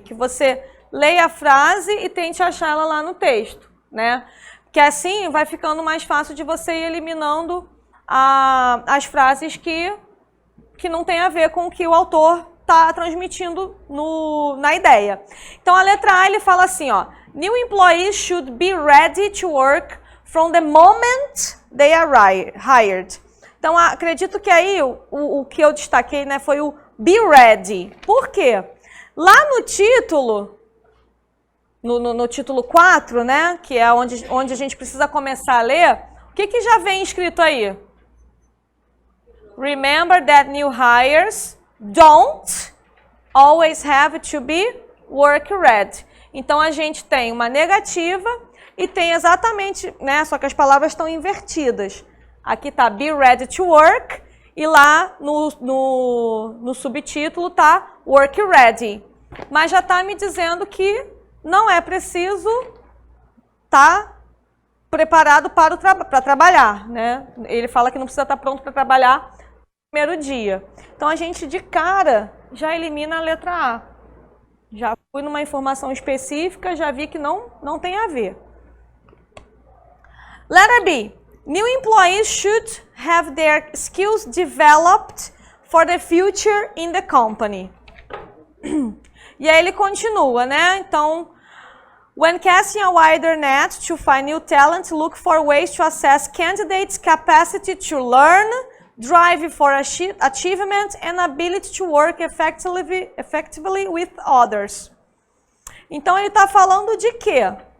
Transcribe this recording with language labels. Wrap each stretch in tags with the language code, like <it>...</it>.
<pt>Que você leia a frase e tente achar ela lá no texto, né? Que assim vai ficando mais fácil de você ir eliminando as frases que não tem a ver com o que o autor está transmitindo na ideia. Então, a letra A, ele fala assim, ó,</pt> <en>new employees should be ready to work from the moment they are hired.</en> <pt>Então, acredito que aí o que eu destaquei, né, foi o be ready. Por quê? Lá no título, no título 4, né, que é onde a gente precisa começar a ler, o que já vem escrito aí?</pt> <en>Remember that new hires don't always have to be work ready.</en> <pt>Então, a gente tem uma negativa e tem exatamente, né, só que as palavras estão invertidas. Aqui está</pt> <en>be ready to work</en> <pt>e lá no subtítulo está</pt> <en>work ready.</en> <pt>Mas já está me dizendo que não é preciso estar preparado para trabalhar, né? Ele fala que não precisa estar pronto para trabalhar no primeiro dia. Então, a gente de cara já elimina a letra A. Já fui numa informação específica, já vi que não tem a ver.</pt> <en>Letter B. New employees should have their skills developed for the future in the company.</en> <pt>E aí ele continua, né? Então,</pt> <en>when casting a wider net to find new talent, look for ways to assess candidates' capacity to learn, drive for achievement, and ability to work effectively with others.</en> <pt>Então, ele está falando de quê?</pt>